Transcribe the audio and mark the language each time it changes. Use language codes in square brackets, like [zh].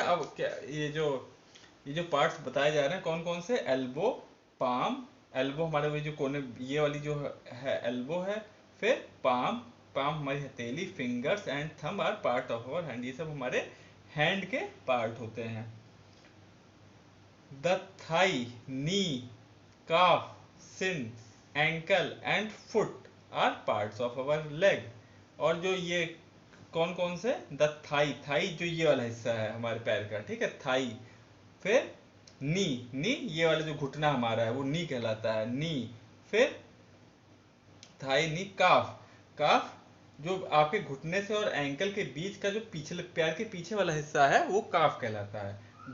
[hi] अब क्या ये जो पार्ट्स बताए जा रहे हैं कौन कौन से? एल्बो, पाम, एल्बो हमारे वो जो कोने, ये वाली जो है एल्बो है। फिर पाम, पाम हमारी हथेली, [en] fingers and thumb are part of our hand, [hi] ये सब हमारे हैंड के पार्ट होते हैं। [en] The thigh, knee, calf, sin, ankle and foot are parts of our leg। [hi] और जो ये कौन कौन से? द थाई, थाई जो ये वाला हिस्सा है हमारे पैर का, ठीक है, थाई। फिर नी, नी ये वाला जो घुटना हमारा है वो नी कहलाता है, नी। फिर थाई, नी, काफ, काफ जो आपके घुटने से और एंकल के बीच का जो पिछले पैर के पीछे वाला हिस्सा है वो काफ कहलाता है।